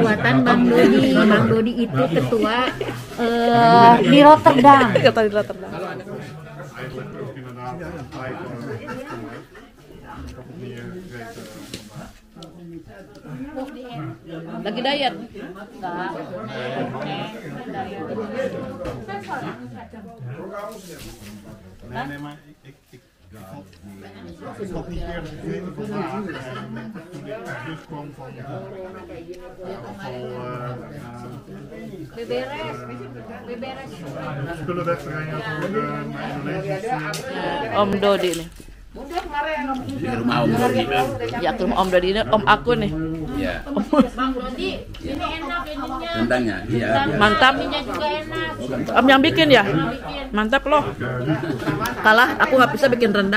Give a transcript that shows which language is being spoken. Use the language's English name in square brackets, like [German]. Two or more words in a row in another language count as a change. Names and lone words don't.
[Indonesian] buatan Bang Dodi. Bang Dodi itu ketua di Rotterdam. Kata di Rotterdam. Lagi diet. [Dutch] Nee, maar ik had niet eerder gegeten vandaag. En toen ik terugkwam van spullen wegbrengen voor mijn Indonesische. [Indonesian] Om Dodi nih. Di rumah Om Dodi. Ya ke rumah Om Dodi ini Om aku nih. Iya. Bang Dodi, ini enak ininya. Rendangnya, iya. Mantap. Ininya juga enak. Om yang bikin ya? Mantap loh. Kalah, aku nggak bisa bikin rendang.